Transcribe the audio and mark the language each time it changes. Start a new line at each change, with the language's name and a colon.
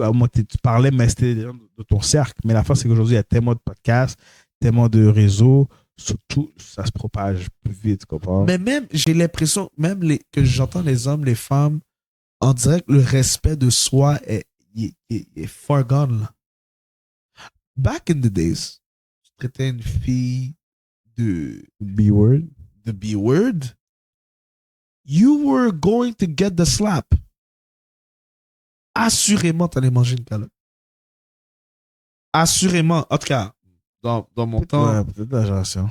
French: À moi, tu parlais, mais c'était des gens de ton cercle. Mais l'affaire, c'est qu'aujourd'hui, il y a tellement de podcasts, tellement de réseaux, surtout, ça se propage plus vite, tu comprends? Mais même, j'ai l'impression, que j'entends les hommes, les femmes, on dirait que le respect de soi est
English: far gone,
French: là.
English: Back in the days,
French: tu traitais une fille de
English: B-word. The B-word, you were going to get the slap.
French: Assurément, t'allais manger une calotte. Assurément. En tout cas, dans mon temps. Ouais, peut-être la génération.